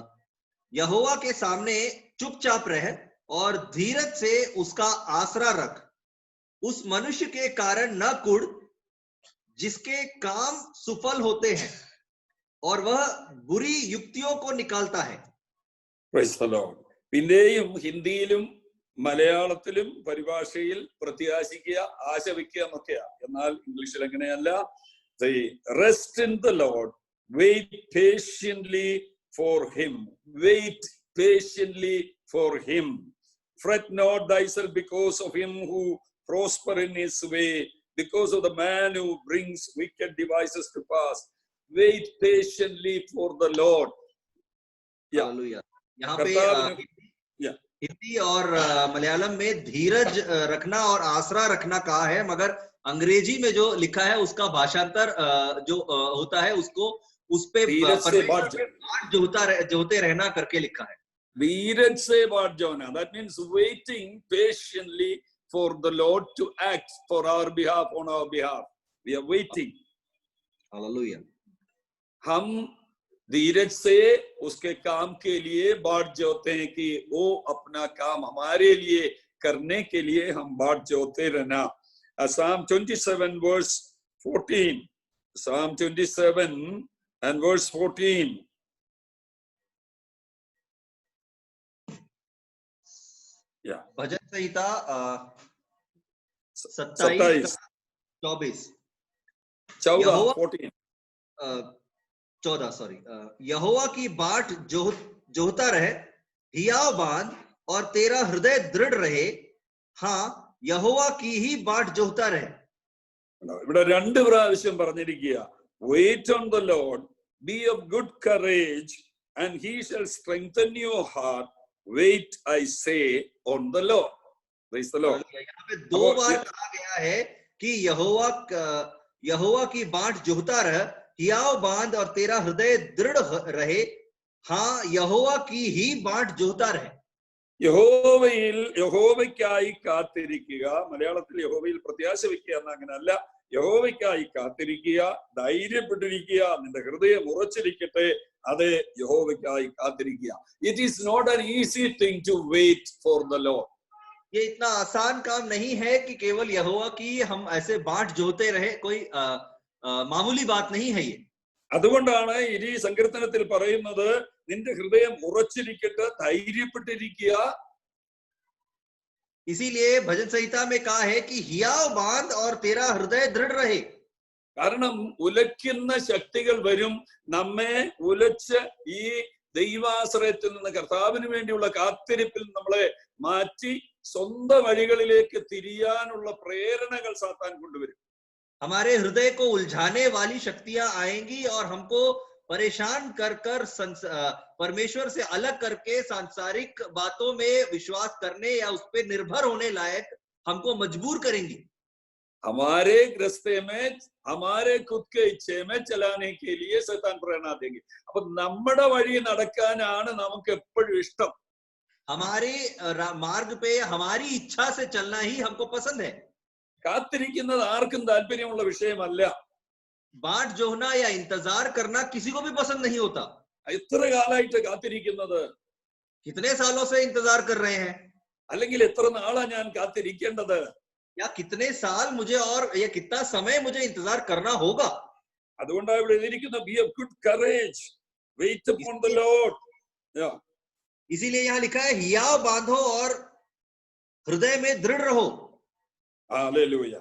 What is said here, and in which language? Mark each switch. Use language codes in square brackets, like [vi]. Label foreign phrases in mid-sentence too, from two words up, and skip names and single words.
[hi] यहोवा के सामने चुपचाप रह और धीरज से उसका आसरा रख। उस मनुष्य के कारण न कुड़ जिसके काम सुफल होते हैं और वह बुरी युक्तियों को निकालता है। [en] Praise the Lord. [ml] പിന്നെയും ഹിന്ദിയിലും മലയാളത്തിലും പരിഭാഷയിൽ പ്രത്യാശിക്കുക, ആശ വയ്ക്കുക എന്നൊക്കെയാ. എന്നാൽ ഇംഗ്ലീഷിൽ അങ്ങനെയല്ല. [en] Rest in the Lord, wait patiently for him, wait patiently for him. Fret not thyself because of him who prosper in his way, because of the man who brings wicked devices to pass. Wait patiently for the Lord. [hi] हालेलुया। यहाँ पे हिंदी और मलयालम में धीरज रखना और आसरा रखना कहा है, मगर अंग्रेजी में जो लिखा है उसका भाषांतर जो होता है उसको उस पे जोते रहना करके लिखा है। धीरज से बाट जाना, [en] that means waiting patiently for the Lord to act for our behalf, on our behalf. We are waiting. [hi] हालेलुया। हम धीरज से उसके काम के लिए बाट जोते हैं कि वो अपना काम हमारे लिए करने के लिए हम बाट जोते रहना। [en] Psalm 27 verse 14. Psalm 27 and verse 14. Yeah. [hi] भजन संहिता 27 24 14 सॉरी। यहोवा की बाट जोहता रहे, हियाव बांध और तेरा हृदय दृढ़ रहे। हाँ, यहोवा की ही बाट जोहता रहे। [ml] ഇവിടെ രണ്ട് പ്രാവശ്യം പറഞ്ഞിരിക്കുക, [en] wait on the Lord, be of good courage and he shall strengthen your heart. Wait, I say, on the Lord. Praise the Lord. [hi] यहाँ पे दो बार कहा गया है कि यहोवा की बाट जोहता रहे, हियाव बांध और तेरा हृदय दृढ़ रहे। हाँ, यहोवा की ही बाट जोहता रहे। [ml] യഹോവയ്ക്കായി കാത്തിരിക്കുക. മലയാളത്തിൽ യഹോവയിൽ പ്രത്യാശ വയ്ക്കുക എന്ന അങ്ങനല്ല. യഹോവയ്ക്കായി കാത്തിരിക്കുക, ധൈര്യപ്പെട്ടിരിക്കുക, നിന്റെ ഹൃദയം ഉറച്ചിരിക്കട്ടെ. അത് യഹോവയ്ക്കായി കാത്തിരിക്കുക. [en] It is not an easy thing to wait for the Lord. [hi] ये इतना आसान काम नहीं है कि केवल यहोवा की हम ऐसे बाट जोते रहे, कोई मामूली बात नहीं है ये। [ml] അതുകൊണ്ടാണ് ഈ സങ്കീർത്തനത്തിൽ പറയുന്നത്, നിന്റെ ഹൃദയം ഉറച്ചിരിക്കട്ടെ, ധൈര്യപ്പെട്ടിരിക്കുക. [hi] इसीलिए भजन संहिता में कहा है कि हियाव बांध और तेरा हृदय दृढ़ रहे। [ml] കാരണം ഉലയ്ക്കുന്ന ശക്തികൾ വരും, നമ്മെ ഉലച്ച് ഈ ദൈവാശ്രയത്തിൽ നിന്ന് കർത്താവിന് വേണ്ടിയുള്ള കാത്തിരിപ്പിൽ നമ്മളെ മാറ്റി സ്വന്തം വഴികളിലേക്ക് തിരിയാനുള്ള പ്രേരണകൾ സാത്താൻ കൊണ്ടുവരും. [hi] हमारे हृदय को उलझाने वाली शक्तियां आएंगी और हमको परेशान कर परमेश्वर से अलग करके सांसारिक बातों में विश्वास करने या उस पर निर्भर होने लायक हमको मजबूर करेंगी। हमारे रास्ते में हमारे खुद के इच्छे में चलाने के लिए शैतान प्रेरणा देंगे. [ml] അപ്പൊ നമ്മുടെ വഴി നടക്കാനാണ് നമുക്ക് എപ്പോഴും ഇഷ്ടം. [hi] हमारे मार्ग पे हमारी इच्छा से चलना ही हमको पसंद है। [ml] കാത്തിരിക്കുന്നത് ആർക്കും താല്പര്യമുള്ള വിഷയമല്ല. [hi] बाट जोहना या इंतजार करना किसी को भी पसंद नहीं होता। [ml] എത്ര കാലമായിട്ട് കാത്തിരിക്കുന്നത്? [hi] कितने सालों से इंतजार कर रहे हैं? [ml] അല്ലെങ്കിൽ എത്ര നാളാ ഞാൻ കാത്തിരിക്കേണ്ടത്? [hi] या कितने साल मुझे और या कितना समय मुझे इंतजार करना होगा? [ml] അതുകൊണ്ടാണ് ഇവിടെ എഴുതിയിരിക്കുന്നത്, [en] be of good courage, wait upon the Lord. [hi] इसीलिए यहाँ लिखा है, हियाव बांधो और हृदय में दृढ़ रहो। [en] Hallelujah.